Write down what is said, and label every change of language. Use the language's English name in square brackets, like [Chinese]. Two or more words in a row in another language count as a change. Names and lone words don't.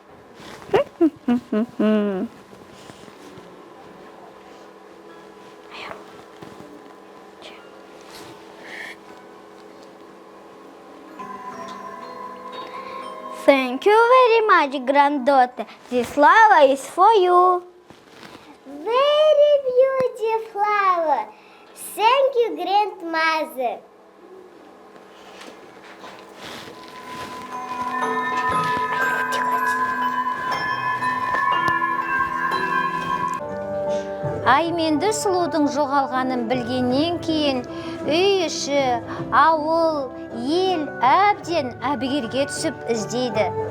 [English] Thank you very much, granddaughter. This flower is for you. Very beautiful flower. Thank you, grandmother. [Kazakh] Айменді сұлудың жоғалғанын білгеннен кейін үй іші, ауыл, ел әбден әбігерге түсіп іздейді.